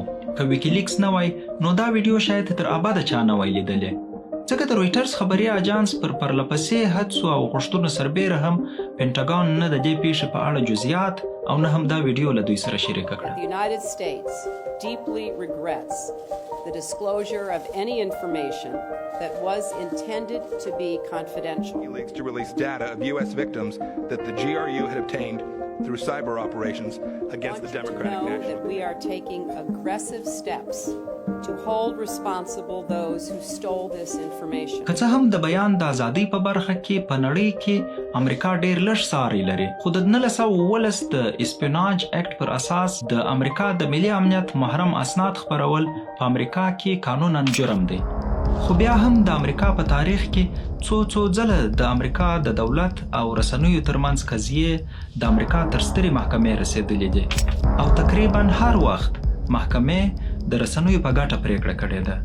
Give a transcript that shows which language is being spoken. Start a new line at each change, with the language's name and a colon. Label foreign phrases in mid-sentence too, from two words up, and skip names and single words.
Pashto: که ویکیلیکس نه وای نو دا ویډیو شاید تر ابده چا نه وای لیدلی. ځکه د رویټرز خبري اژانس پر پرلپسې هڅو او غوښتنو سربیره هم پینټاګان نه د دې پیښې په اړه جزئیات او نه هم دا ویډیو له دوی سره شریکه کړه.
English: The United States deeply regrets the disclosure of any information that was intended to be confidential. WikiLeaks to release data of U.S. victims that the GRU had obtained through cyber operations against the Democratic National. I want you to know that we are taking aggressive steps to hold responsible those who stole this information.
Pashto: که څه هم د بیان د ازادۍ په برخه کې په نړۍ کې امریکا ډیر لږ ساری لري خو د 1919 د اسپیناج اکټ پر اساس د امریکا د ملي امنیت محرم اسناد خپرول په امریکا کې قانونا جرم دی. خو بیا هم د امریکا په تاریخ کې څو ځله د امریکا د دولت او رسنیو ترمنځ قضیې د امریکا تر سترې محکمې رسېدلې دي او تقریبا هر وخت محکمې د رسنیو په ګټه پریکړه کړې ده.